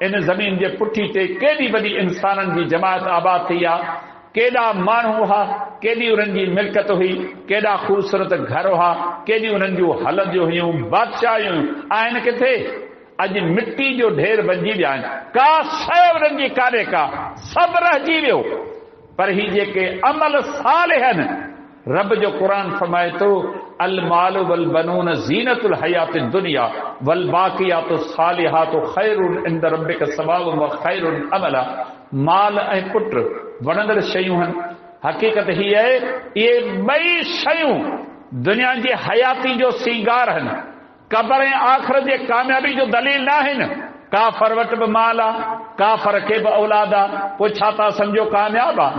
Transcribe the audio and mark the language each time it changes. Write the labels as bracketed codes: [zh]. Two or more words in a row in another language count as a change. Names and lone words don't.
[sd] इन ज़मीन जे पुठी ते केॾी वॾी इंसाननि जी जमायत आबाद थी आहे, केॾा माण्हू हुआ, केॾी उन्हनि जी मिल्कत हुई, केॾा ख़ूबसूरत घर हुआ, केॾी उन्हनि जूं हलंदियूं हुयूं, बादशाहियूं आहिनि किथे? अॼु मिट्टी जो ढेर बणिजी विया आहिनि, का शइ उन्हनि जी कान्हे का, सभु रहिजी वियो। पर ही जेके अमल सालिह आहिनि, रब जो क़ुरान फरमाए थो [ar] المال والبنون زينة الحياة الدنيا والباقيات الصالحات خير عند ربك ثوابا وخير أملا. [sd] माल ऐं पुट वणंदड़ शयूं आहिनि। हक़ीक़त हीअ आहे इहे ॿई शयूं दुनिया जी हयाती जो सींगार आहिनि, क़ब्र ऐं आख़िरत जे कामयाबी जो दलील न आहिनि। काफ़र वटि बि माल आहे, काफ़र खे बि औलाद आहे, पोइ छा था सम्झो कामयाब आहे?